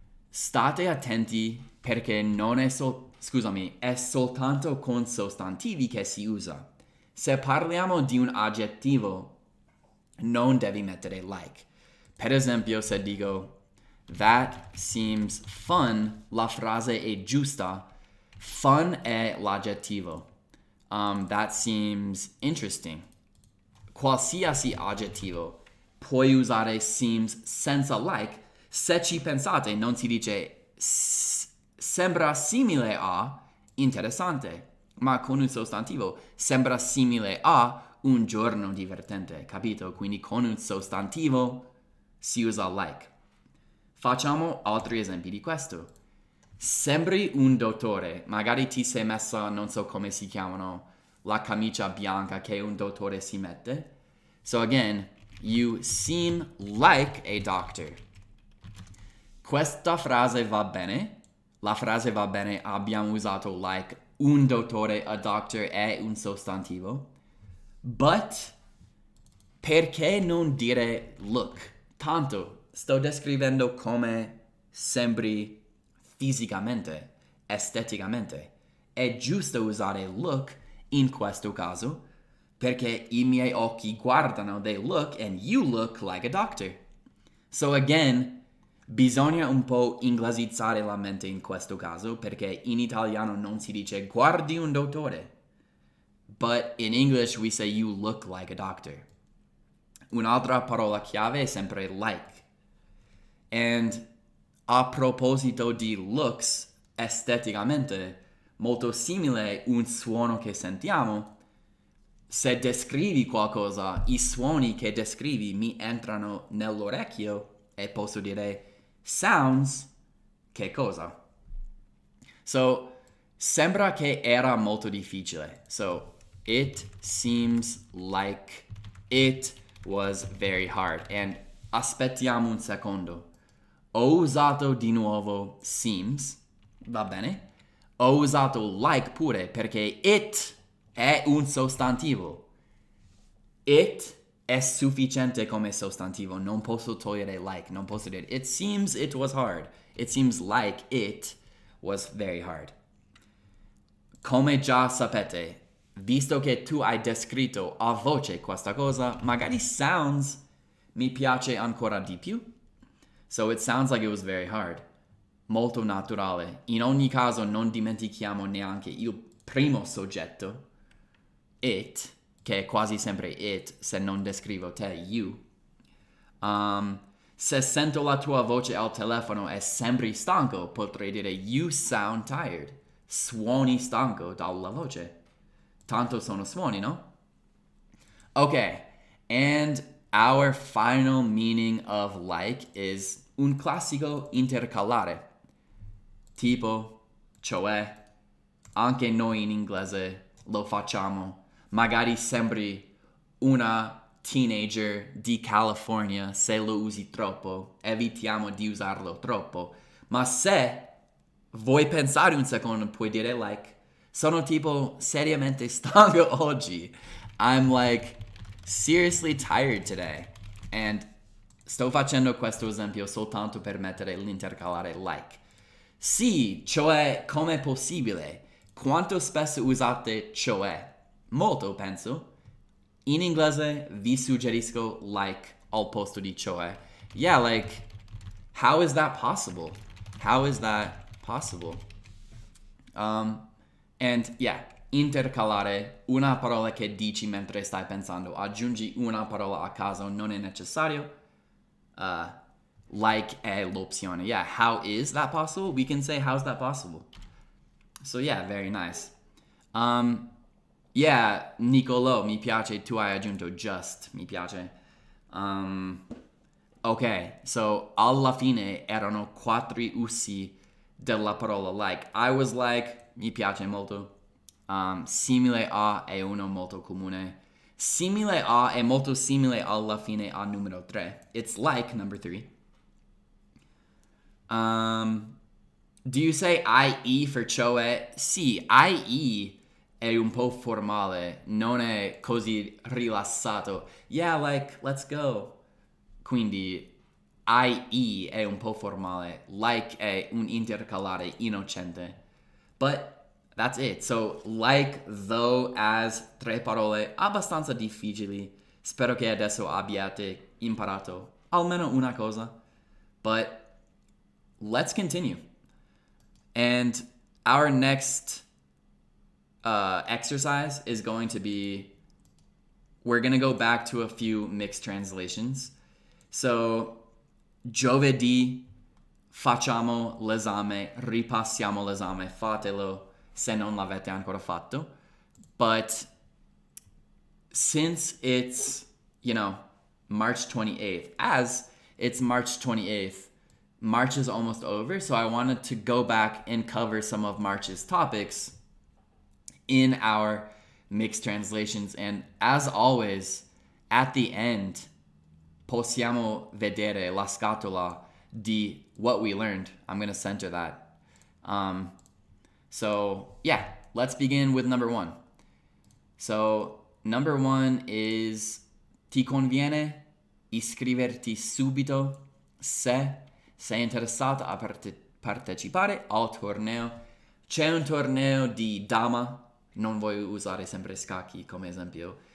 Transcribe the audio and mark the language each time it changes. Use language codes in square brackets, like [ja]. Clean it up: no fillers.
[it] State attenti perché non è è soltanto con sostantivi che si usa. Se parliamo di un aggettivo, non devi mettere like. Per esempio, se dico [en] that seems fun, [it] la frase è giusta. Fun è l'aggettivo. [en] That seems interesting. [it] Qualsiasi aggettivo puoi usare seems senza like. Se ci pensate, non si dice sembra simile a interessante, ma con un sostantivo sembra simile a un giorno divertente, capito? Quindi con un sostantivo si usa like. Facciamo altri esempi di questo. Sembri un dottore, magari ti sei messa, non so come si chiamano, la camicia bianca che un dottore si mette. [en] So again, you seem like a doctor. [it] Questa frase va bene. La frase va bene, abbiamo usato like, un dottore, a doctor è un sostantivo. But, perché non dire look? Tanto, sto descrivendo come sembri fisicamente, esteticamente. È giusto usare look in questo caso perché i miei occhi guardano, [en] they look, and you look like a doctor. So again, [it] bisogna un po' inglesizzare la mente in questo caso perché in italiano non si dice guardi un dottore. [en] But in English we say you look like a doctor. [it] Un'altra parola chiave è sempre like. And a proposito di looks, esteticamente, molto simile un suono che sentiamo. Se descrivi qualcosa, i suoni che descrivi mi entrano nell'orecchio e posso dire sounds, che cosa? So, sembra che era molto difficile. [en] So, it seems like it was very hard. [it] And aspettiamo un secondo. Ho usato di nuovo seems, va bene? Ho usato like pure perché it è un sostantivo. It è sufficiente come sostantivo. Non posso togliere like. Non posso dire [en] it seems it was hard. It seems like it was very hard. [it] Come già sapete, visto che tu hai descritto a voce questa cosa, magari sounds mi piace ancora di più. [en] So it sounds like it was very hard. [it] Molto naturale. In ogni caso non dimentichiamo neanche il primo soggetto, it, che è quasi sempre it se non descrivo te, you. Se sento la tua voce al telefono e sembri stanco, potrei dire [en] you sound tired. [it] Suoni stanco dalla voce. Tanto sono suoni, no? [en] Okay, and our final meaning of like is [it] un classico intercalare. Tipo, cioè, anche noi in inglese lo facciamo. Magari sembri una teenager di California se lo usi troppo. Evitiamo di usarlo troppo. Ma se vuoi pensare un secondo, puoi dire like, sono tipo seriamente stanco oggi. [en] I'm like seriously tired today. [it] And sto facendo questo esempio soltanto per mettere l'intercalare like. Sì, cioè, com'è possibile? Quanto spesso usate cioè? Molto, penso. In inglese vi suggerisco like al posto di cioè. [en] Yeah, like, how is that possible? How is that possible? [it] And yeah, intercalare una parola che dici mentre stai pensando. Aggiungi una parola a caso, non è necessario. Like è l'opzione. [en] Yeah, how is that possible? We can say, how's that possible? So yeah, very nice. [it] Yeah, Nicolo, mi piace, tu hai aggiunto just, mi piace. Ok, so alla fine erano 4 usi della parola like. I was like, mi piace molto. Simile a è uno molto comune. Simile a è molto simile alla fine a numero 3. [en] It's like number 3. Do you say IE for cioè? [it] Sì, IE è un po' formale, non è così rilassato. [en] Yeah, like, let's go. [it] Quindi IE è un po' formale, like è un intercalare innocente. [en] But that's it. So, like, though, as, [it] 3 parole abbastanza difficili. Spero che adesso abbiate imparato almeno una cosa. [en] But let's continue. And our next exercise is going to be, we're going to go back to a few mixed translations. [it] So, giovedì facciamo l'esame, ripassiamo l'esame, fatelo se non l'avete ancora fatto. [en] But since it's, March 28th, as it's March 28th, March is almost over, so I wanted to go back and cover some of March's topics in our mixed translations. And as always, at the end, [it] possiamo vedere la scatola di [en] what we learned. I'm going to center that. So, yeah, let's begin with number 1. So, number 1 is [it] ti conviene iscriverti subito se sei interessato a partecipare al torneo. C'è un torneo di dama, non voglio usare sempre scacchi come esempio.